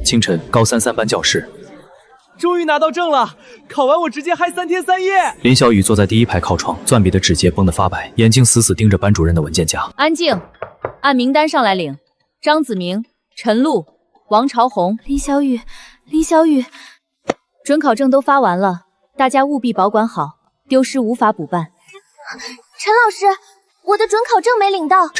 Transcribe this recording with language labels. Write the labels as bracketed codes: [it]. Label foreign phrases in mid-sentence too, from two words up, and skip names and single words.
[zh] 清晨，高三3班教室，終於拿到證了，考完我直接嗨3天3夜。林小雨坐在第一排靠窗，攥筆的指节繃得發白，眼睛死死盯着班主任的文件夾。安靜，按名單上來領。張子明、陳露、王朝紅、林小雨，准考證都發完了，大家務必保管好，丟失無法補辦。陳老師，我的准考證沒領到。